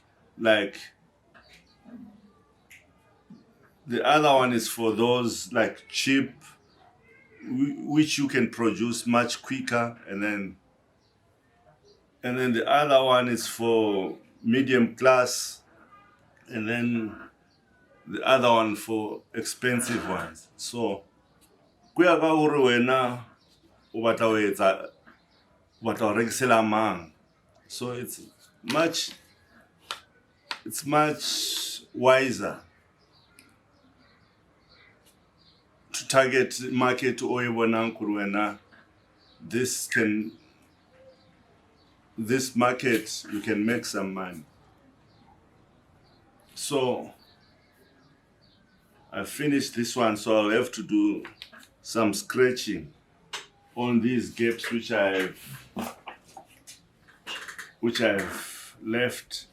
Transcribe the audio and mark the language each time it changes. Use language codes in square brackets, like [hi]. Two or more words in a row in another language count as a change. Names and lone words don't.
[en] Like the other one is for those like cheap, which you can produce much quicker, and then the other one is for medium class, and then the other one for expensive ones. [st] So kuya ka uri wena o batla ho etsa o batla ho rekisela mang. [en] So it's much wiser to target market [st] o e bonang kuri wena [en] this market you can make some money. So I finished this one, so I'll have to do some scratching on these gaps which I've left.